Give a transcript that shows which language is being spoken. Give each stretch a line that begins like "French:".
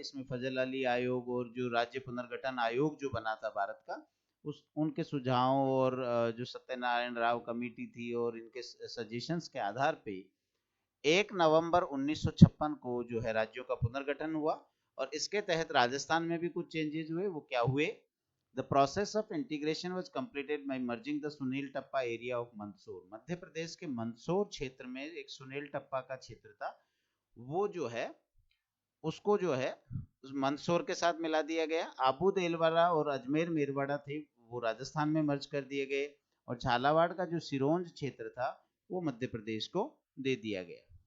Hindi: इसमें फजल अली आयोग और जो राज्य पुनर्गठन आयोग जो बना था भारत का, उस उनके सुझावों और जो सत्यनारायण राव कमेटी थी और इनके सजेशंस के आधार पे 1 नवंबर 1956 को जो है राज्यों का पुनर्गठन हुआ, और इसके तहत राजस्थान में भी कुछ चेंजेस हुए। वो क्या हुए?
English: The process of integration was completed by merging the Sunil Tappa area of Mandsaur.
Hindi: Madhya Pradesh के मंदसौर क्षेत्र में एक सुनील टप्पा का क्षेत्र था, वो जो है उसको जो है मंदसौर के साथ मिला दिया गया। आबू देलवाड़ा और अजमेर मेरवाड़ा थे, वो राजस्थान में मर्ज कर दिए गए, और झालावाड़ का जो सिरोंज क्षेत्र था वो मध्य प्रदेश को दे दिया गया।